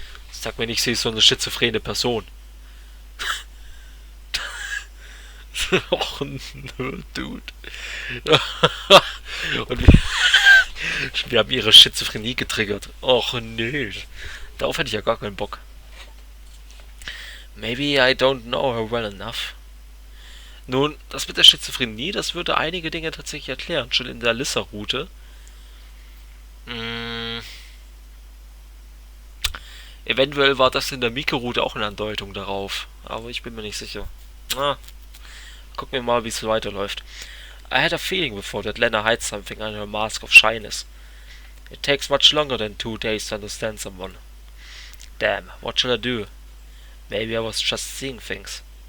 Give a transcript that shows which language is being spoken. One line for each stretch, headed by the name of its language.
German: Sag mir nicht, sie ist so eine schizophrene Person. Och, nö, Dude. Und wir haben ihre Schizophrenie getriggert. Och, nö. Darauf hätte ich ja gar keinen Bock.
English: Maybe I don't know her well enough.
German: Nun, das mit der Schizophrenie, das würde einige Dinge tatsächlich erklären. Schon in der Alissa-Route. Eventuell war das in der Miko-Route auch eine Andeutung darauf. Aber ich bin mir nicht sicher. Gucken wir mal, wie es weiterläuft.
English: I had a feeling before that Lena hides something under her mask of shyness. It takes much longer than 2 days to understand someone. Damn, what shall I do? Maybe I was just seeing things.